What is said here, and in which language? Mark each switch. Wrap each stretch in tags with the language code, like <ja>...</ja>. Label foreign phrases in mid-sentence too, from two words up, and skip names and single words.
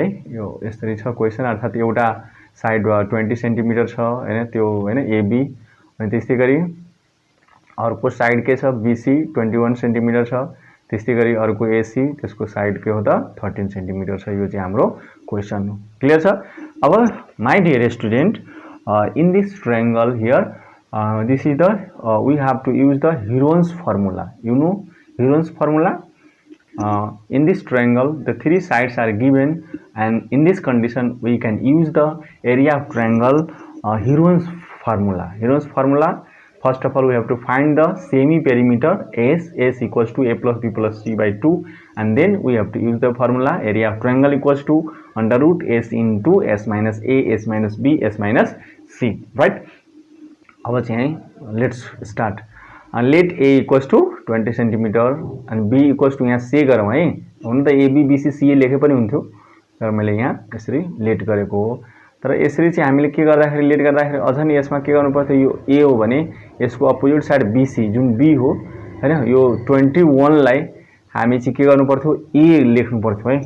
<ne>यो यसरी छ क्वेशन, अर्थात एउटा साइड 20 सेन्टिमिटर छ हैन, त्यो हैन एबी। अनि त्यस्तै गरी अर्को साइड के छ बीसी 21 सेन्टिमिटर छ, त्यस्तै गरी अर्को एसी त्यसको साइड के हो त 13 सेन्टिमिटर छ। यो चाहिँ हाम्रो क्वेशन हो। क्लियर छ। अब</ne> <en>my dear student, in this triangle here this is the we have to use the Heron's formula. You know Heron's formula? In this triangle the three sides are given, and in this condition we can use the area of triangle Heron's formula. Heron's formula, first of all we have to find the semi perimeter S equals to A plus B plus C by 2, and then we have to use the formula area of triangle equals to under root S into S minus A, S minus B, S minus C, right?</en> <ne>अब चाहिँ</ne> <en>let's start. let A equals to 20 centimeter and B equals to</en> <ne>यहाँ से गरौँ है। हुन त एबी बीसी सी लेखे पनि हुन्थ्यो, तर मैले यहाँ यसरी लेट गरेको हो। तर यसरी चाहिँ हामीले के गर्दाखेरि लेट गर्दाखेरि अझ नि यसमा के गर्नु पर्थ्यो, यो ए हो भने यसको</ne> <en>opposite side</en> <ne>बीसी जुन बी हो हैन, यो 21 लाई हामी चाहिँ के गर्नु पर्थ्यो, ए लेख्नु पर्थ्यो है।</ne>